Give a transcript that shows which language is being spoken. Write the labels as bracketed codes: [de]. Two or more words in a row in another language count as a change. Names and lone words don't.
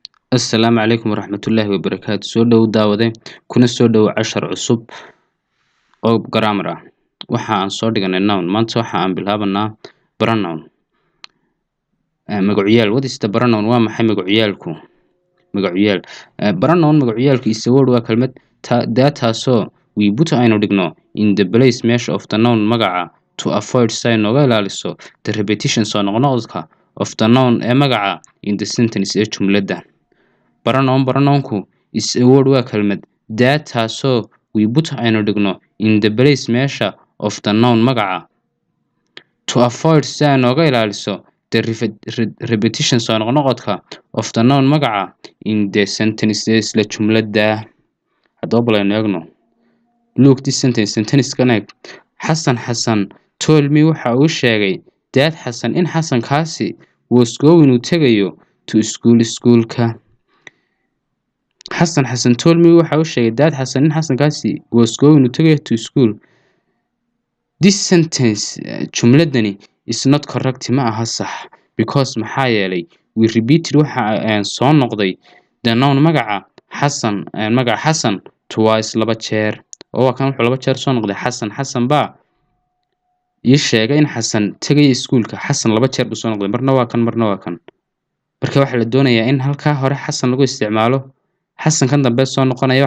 [so] Assalaamu calaykum waraxmatullaahi wabarakaatu. Soo dhow daawade kuna soo dhow cashar cusub oo grammar ah. Waxa aan soo dhiganay noun. Maanta waxa aan bilaabanaa pronoun. Magacuyaal. [en] What is the pronoun? [so] Waa maxay magacuyaal. [en] Pronoun magacuyaal is a word [so] waa kelmad taasoo [en] we put [so] aynu dhigno [en] in the place measure of the noun magaca to avoid say [so] nooga ilaaliso [en] the repetition [so] soo noqnoqodka [en] of the noun [so] ee magaca [en] in the sentence [so] ee jumladda. [en] Pronounku is a word [so] waa kelmad taasoo [en] we put [so] aynu dhigno [en] in the place measure of the noun magaca to avoid say [so] nooga ilaaliso [en] the repetition [so] soo noqnoqodka [en] of the noun magaca in the sentence [so] isla jumladda. Haddaba bal eegno. [en] Look this sentence [so] kan eeg. [en] Xasan told me [so] waxa uu sheegay [en] that Xasan in Xasankaasi was going [so] inuu tagayo [en] to schoolka. Xasan told me [so] waxa uu sheegay [en] that Xasan in Xasankaasi was going [so] inuu tagayo [en] to school. This sentence jumladani is not correct [so] ma aha sax [en] because [so] maxaa yeelay [en] we repeated [so] waxa aan soo noqday [en] the noun magaca Xasan twice [so] laba jeer. oo kan wuxuu laba jeer soo noqday Xasan baa ii sheegay in Xasan tagayo schoolka. Xasan laba jeer buu soo noqday, marna waa kan marka waxa la doonayaa in halka hore Xasan lagu isticmaalo Xasan kan dambe soo noqonaya.